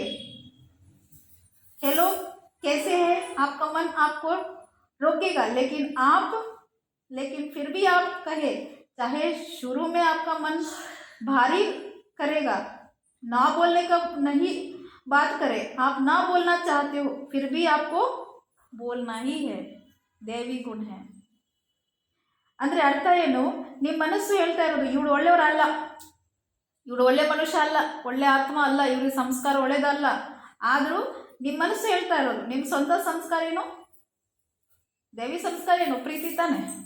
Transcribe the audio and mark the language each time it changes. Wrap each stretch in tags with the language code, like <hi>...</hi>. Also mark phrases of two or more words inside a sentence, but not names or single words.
<hi>हेलो, कैसे है, आपका मन आपको रोकेगा, लेकिन फिर भी आप कहे, चाहे शुरू में आपका मन भारी करेगा, ना बोलने का नहीं बात करे, आप ना बोलना चाहते हो, फिर भी आपको बोलना ही है. देवी गुण है.</hi> <kn>ಅಂದರೆ ಅರ್ಥ ಏನು, ನಿಮ್ಮ ಮನಸ್ಸು ಹೇಳ್ತಾ ಇರೋದು ಇವಳು ಒಳ್ಳೆಯವರಲ್ಲ, ಇವಳು ಒಳ್ಳೆ ಮನುಷ್ಯ ಅಲ್ಲ, ಒಳ್ಳೆ ಆತ್ಮ ಅಲ್ಲ, ಇವ್ರಿಗೆ ಸಂಸ್ಕಾರ ಒಳ್ಳೇದಲ್ಲ. ಆದರೂ ನಿಮ್ಮ ಮನಸ್ಸು ಹೇಳ್ತಾ ಇರೋದು, ನಿಮ್ಮ ಸ್ವಂತ ಸಂಸ್ಕಾರ ಏನು, ದೇವಿ ಸಂಸ್ಕಾರ ಏನು, ಪ್ರೀತಿ ತಾನೆ.</kn>